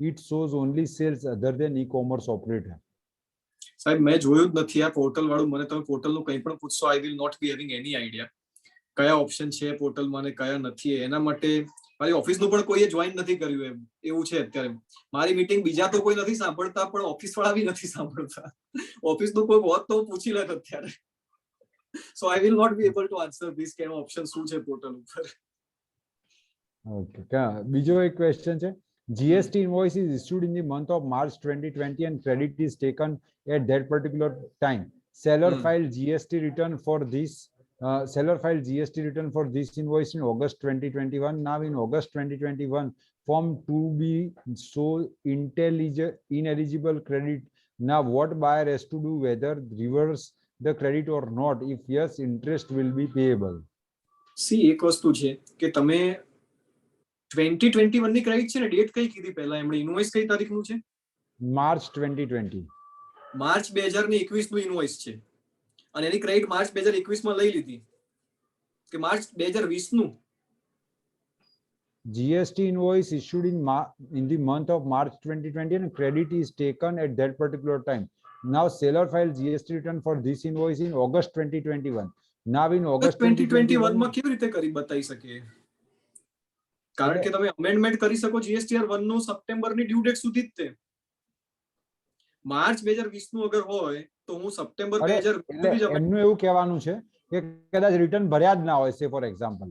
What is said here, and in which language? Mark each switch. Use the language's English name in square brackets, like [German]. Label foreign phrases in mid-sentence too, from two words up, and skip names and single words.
[English] It shows only sales other than e-commerce operator. [Gujarati] સાહેબ મેં જોયું જ નથી આ પોર્ટલ વાળું. મને તમે પોર્ટલ નું કંઈ પણ પૂછશો, [English] I will not be having any idea [Gujarati] કયા ઓપ્શન છે પોર્ટલમાં અને કયા નથી. એના માટે મારી ઓફિસનું પણ કોઈએ જોઈન નથી કર્યું એવું છે અત્યારે. મારી મીટિંગ બીજા તો કોઈ નથી સાંભળતા, પણ ઓફિસ વાળા બી નથી સાંભળતા. ઓફિસનું કોઈ હોત તો હું પૂછી લેત અત્યારે. [English] So I will not be able to answer this [Gujarati] કે ઓપ્શન શું છે પોર્ટલ ઉપર. ઓકે, બીજો એક ક્વેશ્ચન છે. [English] GST invoice is issued in the month of March 2020 and credit is taken at that particular time. Seller filed GST return for this. Seller filed GST return for this invoice in August 2021. Now in August 2021, form 2B so ineligible credit. Now what buyer has to do, whether reverse the credit or not? If yes, interest will be payable. [Gujarati] સી એક વસ્તુ છે કે તમે 2021 ની ક્રેડિટ છે ને, ડેટ કઈ કીધી પહેલા એમણે? ઇનવોઇસ કઈ તારીખનું છે? [English] March 2020. [Gujarati] માર્ચ 2021 નું ઇનવોઇસ છે અને એની ક્રેડિટ માર્ચ 2021 માં લઈ લીધી કે માર્ચ 2020 નું? [English] GST invoice issued in the month of March 2020 and credit is taken at that particular time. Now seller filed GST return for this invoice in August 2021. Now in August [Gujarati] 2021 માં કેવી રીતે કરી બતાવી શકે? કારણ કે તમે અમેન્ડમેન્ટ કરી શકો GSTR 1 નું સપ્ટેમ્બર ની ડ્યુ ડેટ સુધી જ તે. માર્ચ 2020 નું અગર હોય તો હું સપ્ટેમ્બર 2020 સુધી જ એમનું એવું કહેવાનું છે કે કદાચ રિટર્ન ભર્યા જ ના હોય, [English] say for example.